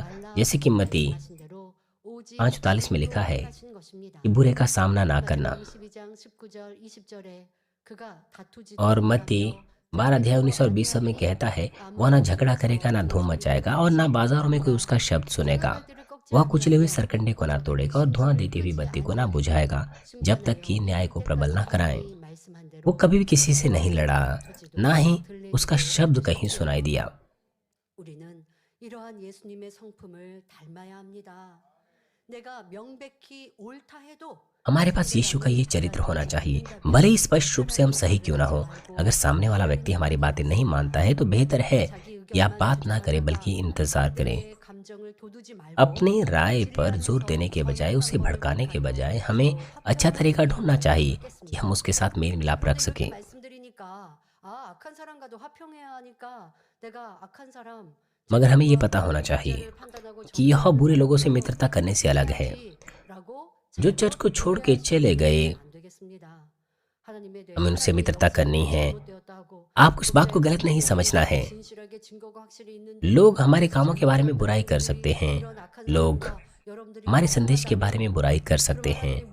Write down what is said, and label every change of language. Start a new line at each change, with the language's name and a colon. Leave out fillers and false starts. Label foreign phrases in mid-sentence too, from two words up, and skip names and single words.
Hindi: जैसे कि मत्ती 5:44 में लिखा है कि बुरे का सामना ना करना, और मत्ती 12:19 और 20 में कहता है, वह ना झगड़ा करेगा, ना धूम मचाएगा, और ना बाजारों में कोई उसका शब्द सुनेगा। वह कुचले हुए सरकंडे को ना तोड़ेगा और धुआं देती हुई बत्ती को ना बुझाएगा, जब तक कि न्याय को प्रबल ना कराएं। वो कभी भी किसी से नहीं लड़ा, ना ही उसका शब्द कहीं सुनाई दिया।
Korean: 우리는 이러한 예수님의 성품을 닮아야 합니다. 내가 명백히 옳다 해도
Hindi: हमारे पास यीशु का ये चरित्र होना चाहिए, भले ही स्पष्ट रूप से हम सही क्यों ना हो। अगर सामने वाला व्यक्ति हमारी बातें नहीं मानता है तो बेहतर है कि आप बात ना करें, बल्कि इंतजार करें। अपनी राय पर जोर देने के बजाय, उसे भड़काने के बजाय हमें अच्छा तरीका ढूंढना चाहिए कि हम उसके साथ मेल मिलाप रख सकें।
Korean: 악한 사람과도 화평해야 하니까 내가 악한 사람
Hindi: मगर हमें ये पता होना चाहिए कि यह बुरे लोगों से मित्रता करने से अलग है। जो चर्च को छोड़ के चले गए, हमें उनसे मित्रता करनी है। आपको इस बात को गलत नहीं समझना है। लोग हमारे कामों के बारे में बुराई कर सकते हैं, लोग हमारे संदेश के बारे में बुराई कर सकते हैं।